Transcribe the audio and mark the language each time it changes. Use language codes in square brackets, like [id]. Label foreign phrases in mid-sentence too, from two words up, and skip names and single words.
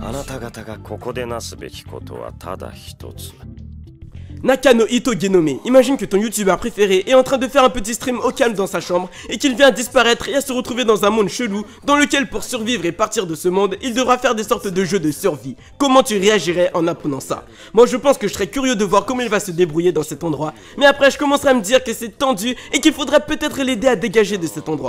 [ja] た々がここでなすべきことはただ一つ。 [fr] Nakano Ito Genome, imagine que ton youtubeur préféré est en train de faire un petit stream au calme dans sa chambre et qu'il vient disparaître et à se retrouver dans un monde chelou dans lequel pour survivre et partir de ce monde, il devra faire des sortes de jeux de survie. Comment tu réagirais en apprenant ça? Moi je pense que je serais curieux de voir comment il va se débrouiller dans cet endroit, mais après je commencerai à me dire que c'est tendu et qu'il faudrait peut-être l'aider à dégager de cet endroit.